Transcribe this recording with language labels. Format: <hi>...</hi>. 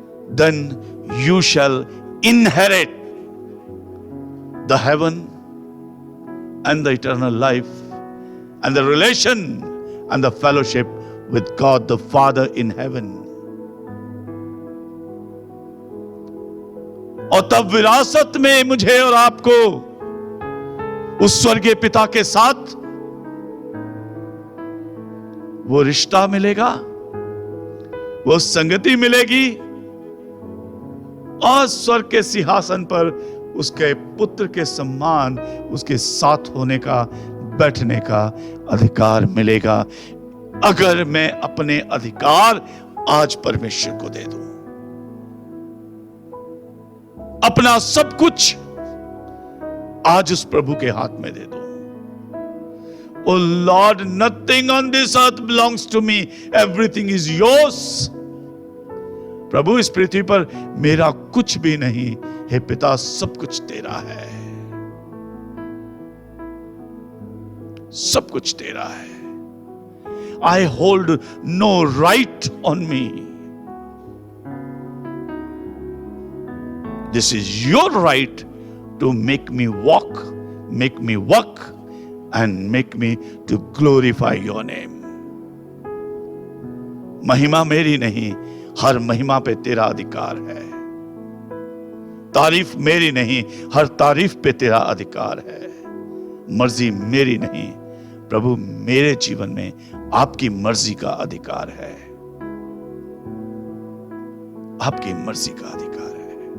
<en>Then you shall inherit the heaven and the eternal life and the relation and the fellowship with God the Father in heaven.</en> <hi>और तब विरासत में मुझे और आपको उस स्वर्गीय पिता के साथ वो रिश्ता मिलेगा, वो संगति मिलेगी, और स्वर्ग के सिंहासन पर उसके पुत्र के सम्मान, उसके साथ होने का, बैठने का अधिकार मिलेगा। अगर मैं अपने अधिकार आज परमेश्वर को दे दूं। अपना सब कुछ आज उस प्रभु के हाथ में दे दो।</hi> <en>Oh Lord, nothing on this earth belongs to me. Everything is yours.</en> <hi>प्रभु, इस पृथ्वी पर मेरा कुछ भी नहीं। हे पिता, सब कुछ तेरा है, सब कुछ तेरा है।</hi> <en>I hold no right on me. This is your right to make me walk, make me work, and make me to glorify your name.</en> <hi>महिमा मेरी नहीं, हर महिमा पे तेरा अधिकार है। तारीफ मेरी नहीं, हर तारीफ पे तेरा अधिकार है। मर्जी मेरी नहीं, प्रभु मेरे जीवन में आपकी मर्जी का अधिकार है, आपकी मर्जी का अधिकार है।</hi>